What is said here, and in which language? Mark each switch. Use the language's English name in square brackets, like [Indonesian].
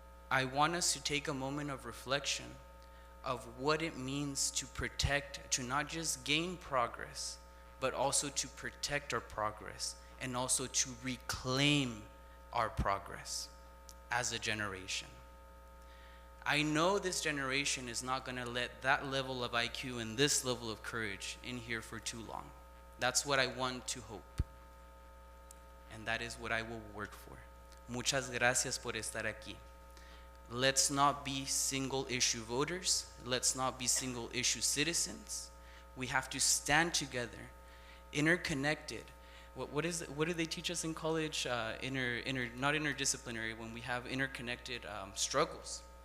[English] I want us to take a moment of reflection of what it means to protect, to not just gain progress, but also to protect our progress and also to reclaim our progress as a generation. I know this generation is not going to let that level of IQ and this level of courage in here for too long. That's what I want to hope. And that is what I will work for. [Spanish] Muchas gracias por estar aquí. [English] Let's not be single issue voters. Let's not be single issue citizens. We have to stand together, interconnected. What do they teach us in college? Not interdisciplinary, when we have interconnected struggles.